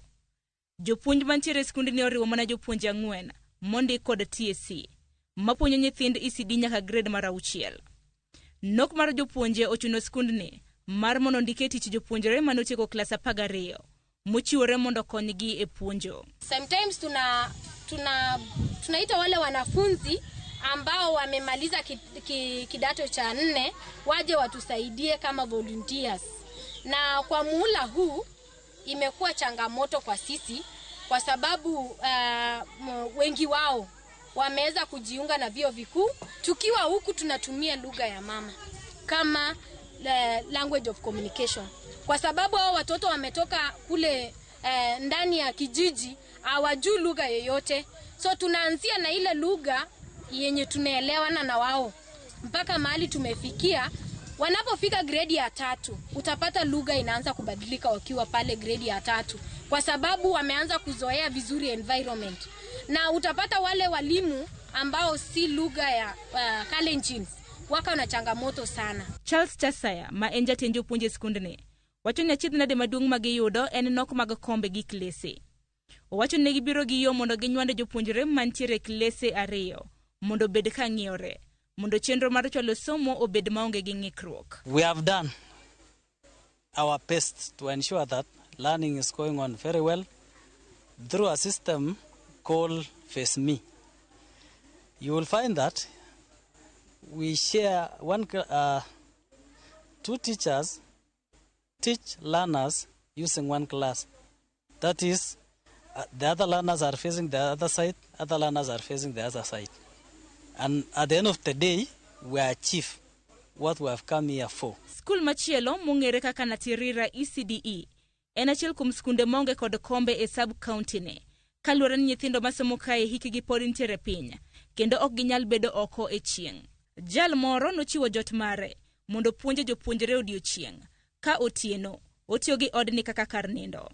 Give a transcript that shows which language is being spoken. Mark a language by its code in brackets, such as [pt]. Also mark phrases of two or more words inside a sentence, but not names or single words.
[luo] Jopuonj mantiere skundni oriwo mana jopuonje 4 mondik kod TSC mapuonjo nyithind ECD nyaka grade mar 6. Nok mar jopuonje ochuno skundni mar mondo ndike tich jopuonjre manotieko klas 12 mochiwore mondo konygi e puonjo. [sw] Sometimes tunaita wale wanafunzi ambao wamemaliza kidato cha 4 waje watusaidie kama volunteers. Na kwa muhula huu imekuwa changamoto kwa sisi kwa sababu wengi wao wameweza kujiunga na vyuo vikuu. Tukiwa huku tunatumia lugha ya mama kama [en] language of communication. [sw] Kwa sababu hao watoto wametoka kule ndani ya kijiji hawajui lugha yoyote. So tunaanzia na ile lugha yenye tunaelewana na wao. Mpaka mahali tumefikia, wanapofika grade ya 3, utapata lugha inaanza kubadilika wakiwa pale grade ya 3 kwa sababu wameanza kuzoea vizuri environment. Na utapata wale walimu ambao si lugha ya Kalenjins waka na changamoto sana. [luo] Charles Chasaya ma enja tenjo punje skundni wacho ni achiedh nade maduong' ma giyudo en nok mag kombe gi klese. Owacho ni gibiro gi yo mondo ginywande jopuonjre mantiere klese 2 mondo bed ka ng'iyore mondo chenro mar chwalo somo obed maonge gi ng'ikruok. [en] We have done our best to ensure that learning is going on very well through a system called FaceMe. You will find that we share 2 teachers teach learners using one class. That is, the other learners are facing the other side, other learners are facing the other side. And at the end of the day, we achieve what we have come here for. [luo] School machielo mong'ere kaka Natirira ECDE en achiel kuom skunde maonge kod kombe e sub county ne. Kaluwore ni nyithindo masomo kae hikgi pod nitiere piny kendo ok ginyal bedo oko e chieng'. Jal moro nochiwo jot mare mondo puonje jopuonjre odiochieng' ka otieno otiyo gi odni kaka kar nindo.